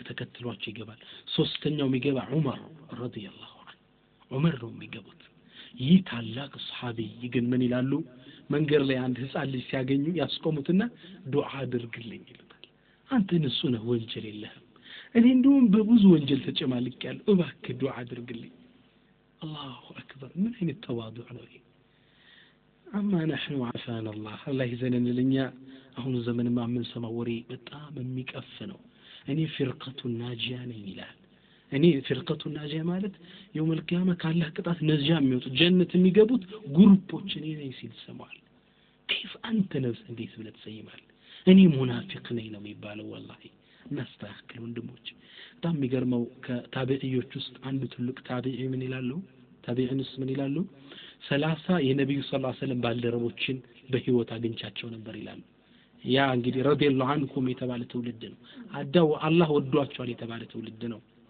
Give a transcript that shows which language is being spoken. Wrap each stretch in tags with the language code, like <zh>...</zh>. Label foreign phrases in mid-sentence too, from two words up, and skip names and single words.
<am>ተከትሏቸው ይገባል ሶስተኛው የሚገባ ዑመር ረዲየላሁ ዐንሁ ዑመር ነው የሚገቡት ይታላቅ ሱሐቢ ግን ምን ይላሉ መንገር ላይ አንድ ህፃን ልጅ ሲያገኙ ያስቆሙትና ዱዓ አድርግልኝ ይላል አንተ ንጹህ ነህ ወንጀል የለህም እኔ እንደውም በብዙ ወንጀል ተጨማልቄያለሁ እባክህ ዱዓ አድርግልኝ አላሁ አክበር ምን አይነት ተዋዱዕ ነው ይሄ</am> <ar>أما نحن عافانا الله يزنن لنا</ar> <am>አሁን ዘመንማ ምን ሰማው ወሬ በጣም የሚቀፍነው እኔ ፍርቀቱ ናጂያ ነኝ ይላል እኔ ፍርቀቱ ናጂያ ማለት</am> <ar>يوم القيامه</ar> <am>ካላህ ቅጣት ነጂያ የሚወጡ ጀነት የሚገቡት ግሩፖች እኔ ነኝ ሲል ሰማል</am> <ar>كيف انت نفس</ar> <am>እንዴት ብለህ ትሰይማለህ እኔ ሙናፊቅ ነኝ ነው የሚባለው والله እናስተካክል ወንድሞች በጣም የሚገርመው ከታቢዒዎች ውስጥ አንዱ ትልቅ ታቢዒ ምን ይላሉ ታቢዒንስ ምን ይላሉ 30 የነብዩ ሰለላሁ ዐለይሂ ወሰለም ባልደረቦችን በህይወት አግኝቻቸው ነበር ይላሉ ያ እንግዲህ ረዲየላሁ ዐንኩም የተባለ ትውልድ ነው አዳው አላህ ወዷቸዋል የተባለ ትውልድ ነው</am>